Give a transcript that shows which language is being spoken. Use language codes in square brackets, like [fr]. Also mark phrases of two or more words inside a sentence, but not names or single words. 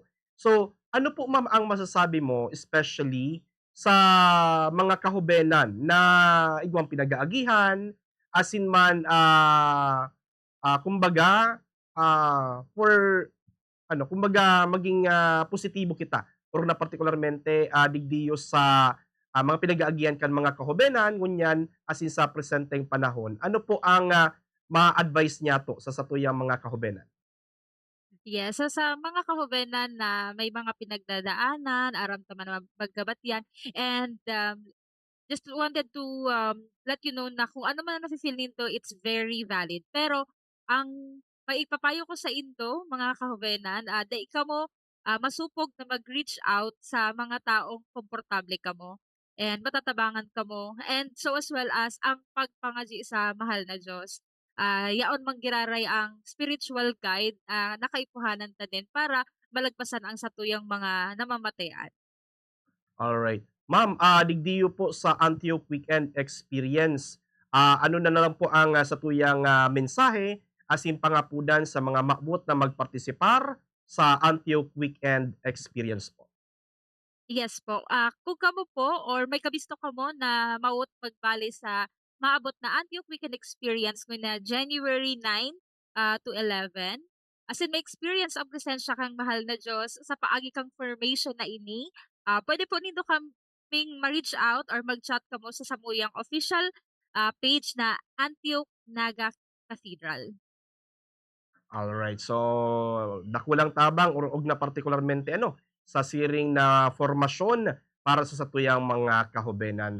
[bik] So, ano po ma'am ang masasabi mo especially sa mga kahobenan na igwang pinag-aagihan, asin man, kumbaga, for ano, kumbaga maging, positibo kita or na partikularmente, digdiyo sa, mga pinag-aagian kan mga kahobenan ngunyan asin sa presenteng panahon. Ano po ang, ma-advice niya to sa satuyang mga kahobenan? Yes, so sa mga kahubenan na may mga pinagdadaanan, aram ta man magkabatyan and, [en] just wanted to, let you know [bik] na kung ano man ang nafi-feel ninto, [en] it's very valid. [bik] Pero ang maipapayo ko sa inyo, mga kahubenan, dai kamo, masupog na mag-reach out sa mga taong komportable kamo and matatabangan kamo and [en] so as well as [bik] ang pagpangaji sa mahal na Diyos. Yaon manggiraray ang [en] spiritual guide, [bik] nakaipuhanan ta din para malagpasan ang satuyang mga namamatayan. [en] Alright. [bik] Ma'am, digdiyo po sa Antioch Weekend Experience, ano na lang po ang, satuyang, mensahe asin pangapudan sa mga maabot na magpartisipar sa Antioch Weekend Experience po? Yes po. Kung kamo po or may kabisto kamo na mawot magbali sa maabot na Antioch Weekend Experience na January 9 to 11. As in may experience ang presensya kang mahal na Diyos sa paagi kang formation na ini. Pwede po nindo kaming ma-reach out or mag-chat kamo sa samuyang [en] official page [bik] na Antioch Naga Cathedral. [en] Alright. [bik] So, dakulang tabang og na partikularmente ano, sa siring na formasyon para sa satuyang mga kahobenan.